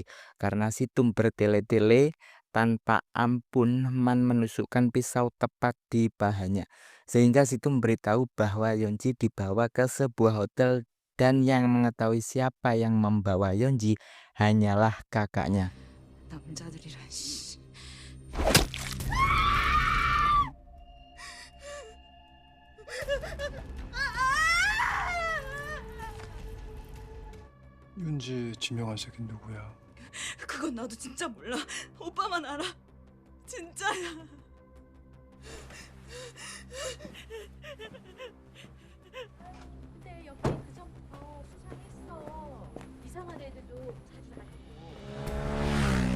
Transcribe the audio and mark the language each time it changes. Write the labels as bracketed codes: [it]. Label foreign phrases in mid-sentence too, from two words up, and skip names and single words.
[id] Karena Situm bertele-tele, tanpa ampun Man menusukkan pisau tepat di pahanya. Sehingga Situm memberitahu bahwa Yeonji dibawa ke sebuah hotel dan yang mengetahui siapa yang membawa Yeonji hanyalah kakaknya. [ko] 남자들이란 씨. 윤지 지명한 새끼 누구야? 그건 나도 진짜 몰라. 오빠만 알아. 진짜야. 근데 여기 그 전부터 수상했어. 이상한 애들도 자주 다니고.